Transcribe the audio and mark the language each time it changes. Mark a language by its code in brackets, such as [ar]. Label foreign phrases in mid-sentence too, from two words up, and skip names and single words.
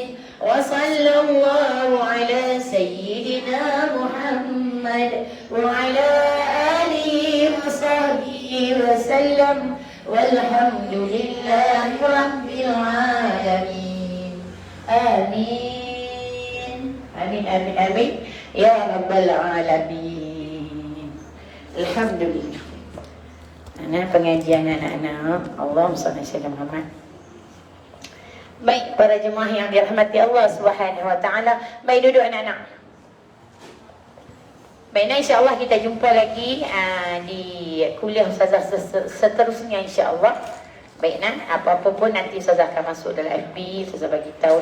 [ar] وصلى الله على سيدنا محمد وعلى وسلم والحمد لله رب العالمين. آمين آمين آمين آمين يا رب العالمين. Alhamdulillah. [ms] Anak pengajian anak-anak. [ar] اللهم صل على محمد. [ms] Baik, para jemaah yang dirahmati Allah [ar] سبحانه وتعالى. [ms] Baik, duduk anak-anak. Baik, insya-Allah kita jumpa lagi di kuliah ustazah seterusnya insya-Allah. Baik nak, apa-apa pun nanti Ustazah akan masuk dalam FB, Ustazah bagi tahu.